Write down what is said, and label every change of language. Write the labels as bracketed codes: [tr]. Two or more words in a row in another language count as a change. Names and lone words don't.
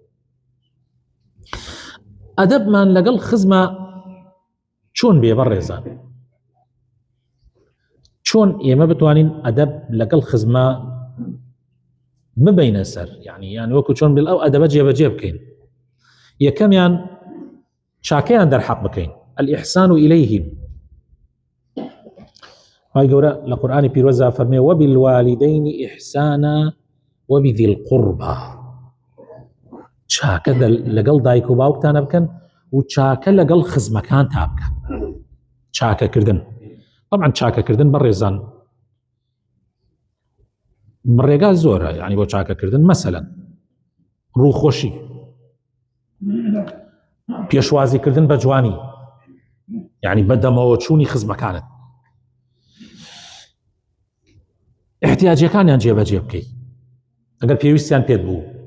[ckb] ئەدەبمان لەگەڵ خزمە چۆن بێ بەڕێزان؟ چۆن ئێمە بتوانین ئەدەب لەگەڵ خزمە ببینە سەر، یعنی وەکو چۆن بێ ئەو ئەدەبە جێبەجێ بکەین. یەکەمیان چاکەیان دەرحەق بکەین، [ar] الإحسان إليهم. [ckb] خی گەورە لە قورئانی پیرۆزە فەرمێ [ar] وبالوالدين إحسانا وبذي القربى. [ckb] چاکە لەگەڵ دایک و باوکتانە بکەن و چاکە لەگەڵ خزمەکان تا بکە. چاکەکردن، طبعا چاکەکردن بەڕێزان ڕێگا زۆرە، یعنی بۆ چاکەکردن مەسەلەن ڕووخۆشی، پێشوازیکردن بە جوانی، یعنی بەدەمەوە چوونی خزمەکانت، احتیاجەکانیان جێبەجێ بکەیت ئەگەر پێویستیان پێت بوو.